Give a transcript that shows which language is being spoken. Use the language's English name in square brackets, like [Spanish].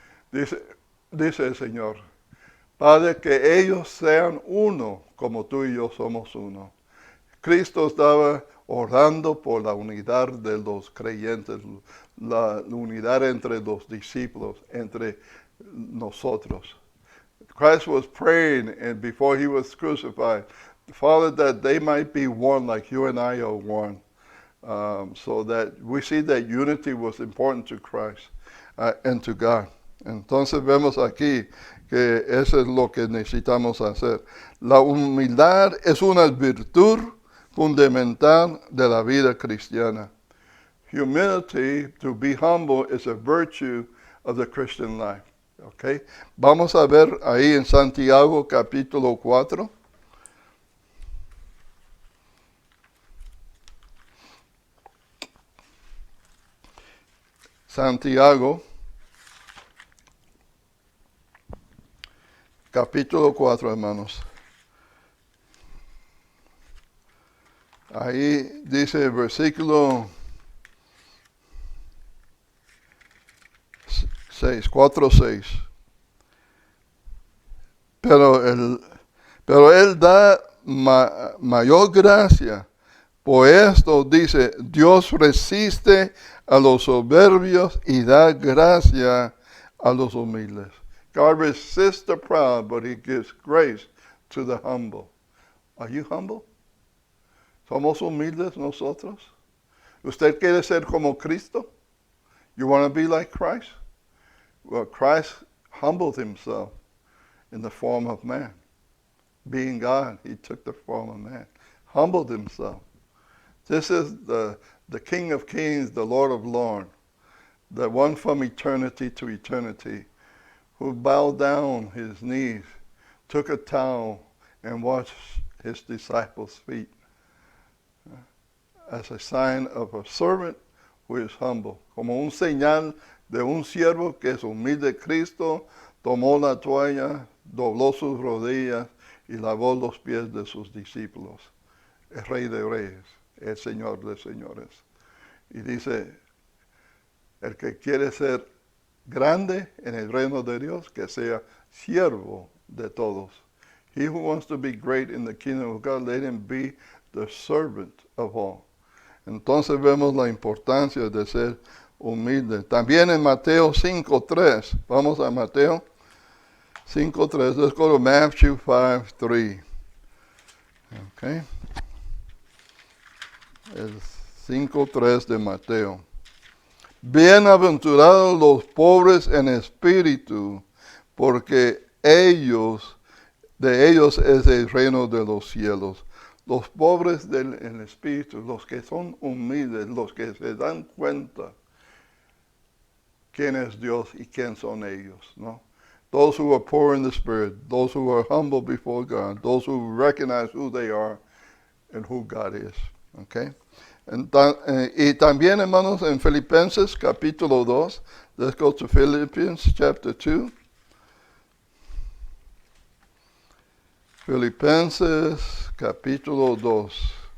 [Spanish] Dice el Señor, Padre, que ellos sean uno como tú y yo somos uno. Cristo estaba orando por la unidad de los creyentes, la unidad entre los discípulos, entre nosotros. [English] Christ was praying, and before he was crucified, Father, that they might be one like you and I are one. So that we see that unity was important to Christ and to God. [Spanish] Entonces vemos aquí que eso es lo que necesitamos hacer. La humildad es una virtud fundamental de la vida cristiana. [English] Humility, to be humble, is a virtue of the Christian life. Okay? [Spanish] Vamos a ver ahí en Santiago capítulo 4. Santiago capítulo 4, hermanos. Ahí dice el versículo 6, 4, 6. Pero él da mayor gracia. Por esto dice, Dios resiste a los soberbios y da gracia a los humildes. [English] God resists the proud, but he gives grace to the humble. Are you humble? [Spanish] ¿Somos humildes nosotros? ¿Usted quiere ser como Cristo? [English] You want to be like Christ? Well, Christ humbled himself in the form of man. Being God, he took the form of man. Humbled himself. This is the King of Kings, the Lord of Lords, the one from eternity to eternity, who bowed down his knees, took a towel, and washed his disciples' feet as a sign of a servant who is humble. [Spanish] Como un señal de un siervo que es humilde. Cristo tomó la toalla, dobló sus rodillas y lavó los pies de sus discípulos. El Rey de Reyes, el Señor de Señores. Y dice, el que quiere ser grande en el reino de Dios, que sea siervo de todos. [English] He who wants to be great in the kingdom of God, let him be the servant of all. [Spanish] Entonces vemos la importancia de ser humilde. También en Mateo 5:3. Vamos a Mateo 5:3. [English] Let's go to Matthew 5:3. Okay. [Spanish] El 5:3 de Mateo. Bienaventurados los pobres en espíritu, porque de ellos es el reino de los cielos. Los pobres en espíritu, los que son humildes, los que se dan cuenta quién es Dios y quién son ellos, ¿no? [English] Those who are poor in the spirit, those who are humble before God, those who recognize who they are and who God is, okay? [Spanish] Y también, hermanos, en Filipenses capítulo 2, [English] let's go to Philippians chapter 2. [Spanish] Filipenses capítulo 2.